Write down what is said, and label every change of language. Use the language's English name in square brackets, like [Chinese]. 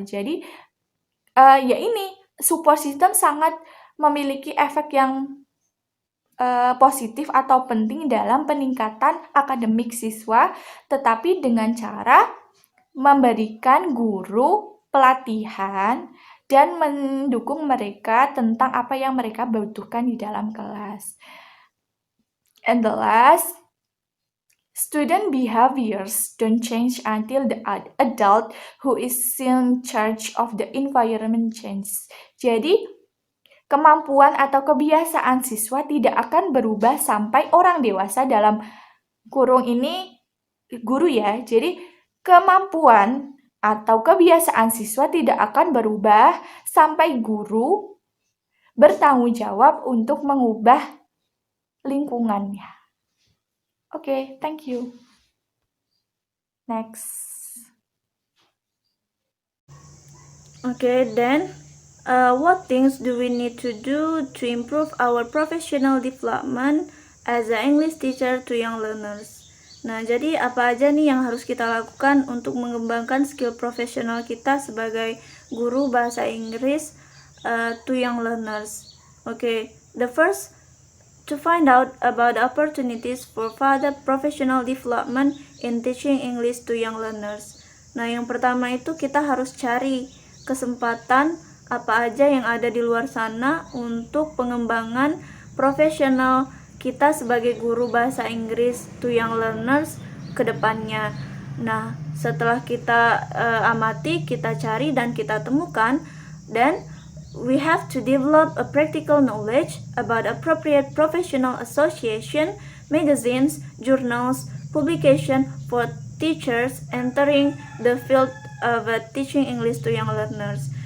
[Indonesian] Jadi ya ini support system sangat memiliki efek yang positif atau penting dalam peningkatan akademik siswa, tetapi dengan cara memberikan guru pelatihan dan mendukung mereka tentang apa yang mereka butuhkan di dalam kelas. [English] And the last, student behaviors don't change until the adult who is in charge of the environment changes. [Indonesian] Jadi, kemampuan atau kebiasaan siswa tidak akan berubah sampai orang dewasa, dalam kurung ini guru ya. Jadi, kemampuan atau kebiasaan siswa tidak akan berubah sampai guru bertanggung jawab untuk mengubah lingkungannya. [English] Oke, thank you. Next. Okay, then what things do we need to do to improve our professional development as an English teacher to young learners? [Indonesian] Nah, jadi apa aja nih yang harus kita lakukan untuk mengembangkan skill profesional kita sebagai guru bahasa Inggris [English] to young learners? Okay, the first, to find out about opportunities for further professional development in teaching English to young learners. [Indonesian] Nah, yang pertama itu kita harus cari kesempatan apa aja yang ada di luar sana untuk pengembangan profesional kita sebagai guru bahasa Inggris [English] to young learners [Indonesian] ke depannya. Nah, setelah kita amati, kita cari dan kita temukan, [English] then we have to develop a practical knowledge about appropriate professional association, magazines, journals, publication for teachers entering the field of teaching English to young learners.